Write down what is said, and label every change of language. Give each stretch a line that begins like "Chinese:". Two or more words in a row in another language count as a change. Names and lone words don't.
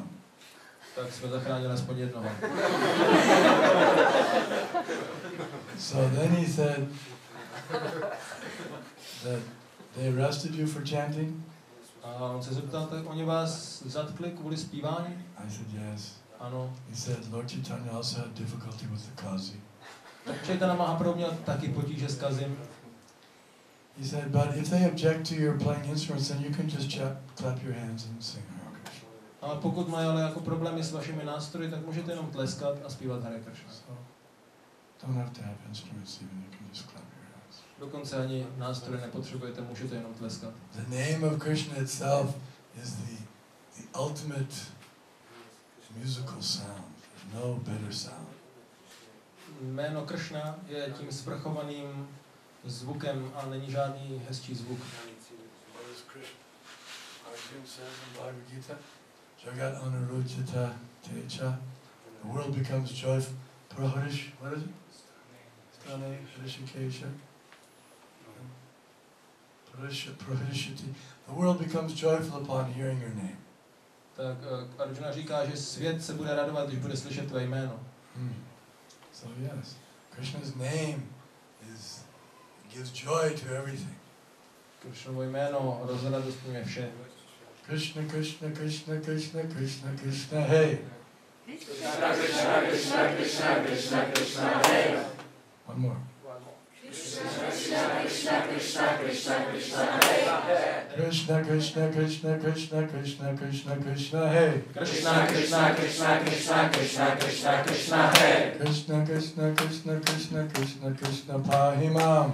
Czech: Tak jsme zachránili aspoň jednoho.
English: So then he said that they arrested you for chanting?
Czech: A on se zeptal, tak oni vás zatkli kvůli zpívání?
English: I said, "Yes."
Czech: Ano.
English: He said, "Lord Chaitanya also had difficulty with the kazi."
Czech: Tak Chaitanya Mahaprabhu měl taky potíže s kazim.
English: He said, "But if they object to your playing instruments, then you can just clap your hands and sing Hare Krishna."
Czech: Ale pokud mají ale jako problémy s vašimi nástroji, tak můžete jenom tleskat a zpívat Hare Krishna.
English: So don't have to have instruments even, you can just clap your hands.
Czech: Dokonce ani nástroje nepotřebujete, můžete jenom tleskat.
English: The name of Krishna itself is the ultimate musical sound. There's no better sound.
Czech: Jméno Kršna je tím svrchovaným zvukem a není žádný hezčí zvuk.
English: What is Krishna? Arjuna says in Bhagavad Gita,
Sanskrit: जगत् अनुरज्यते च,
English: the world becomes joyful. Praharish, what is it?
Sanskrit: स्थाने हृषीकेश प्रहृष्यति.
English: The world becomes joyful upon hearing your name.
Czech: tak Arjuna říká, že svět se bude radovat, když bude slyšet tvé jméno.
English: So yes, Krishna's name gives joy to everything.
Czech: Krishnovo jméno rozradostňuje vše.
English: Krishna, Krishna, Krishna, Krishna, Krishna, Krishna, hey. Krishna, Krishna, Krishna, Krishna, Krishna, Krishna, hey. One more. Krishna, Krishna, Krishna, Krishna, Krishna, hey. Krishna, Krishna, Krishna, Krishna, Krishna, Krishna, Krishna, hey. Krishna, Krishna, Krishna, Krishna, Krishna, Krishna, Krishna, hey. Krishna, Krishna, Krishna, Krishna, Krishna, Krishna, Pahimam.